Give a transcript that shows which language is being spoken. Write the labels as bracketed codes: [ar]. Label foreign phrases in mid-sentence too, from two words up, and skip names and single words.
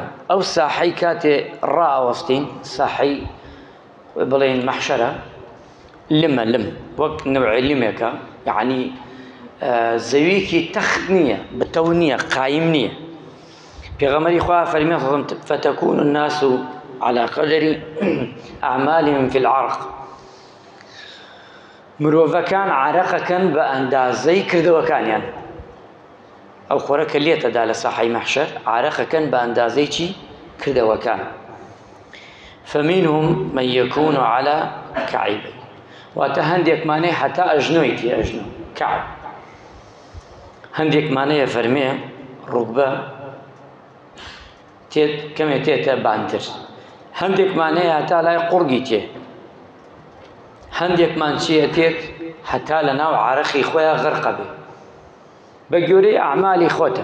[ckb] ئەو ساحەی کاتێ ڕائەوەستین، ساحەی بڵێن مەحشەرە، لمە لم وەک نەوعی لمێکە، یعنی زەویەکی تەخت نییە، بتەو نییە، قایم نییە. پێغەمبەری خوا فەرمی [ar] فتەکون الناس على قدر أعمالهم في العرق. [ckb] مرۆڤەکان عەرەقەکەن بە ئەندازەی کردەوەکانیان. ئەو خۆرە کە لێتەدا لە ساحەی مەحشەر عەرەقەکەن بە ئەندازەی چی؟ کردەوەکان. [ar] فمنهم من يكون على كعبه، [ckb] واتە هەندێکمانەیە هەتا ئەژنۆی تێ ئەژنۆ کەعب. هەندێکمانەیە فەرمێ ڕوکبە کەمێ تێتە بانتر، هەندێکمانەیە هەتا لای قوڕگی تێ، هەندێکمان چیە تێت هەتا لە ناو عەرەقی خۆیان غەرقە بێ بە گوێرەی ئەعمالی خۆتە.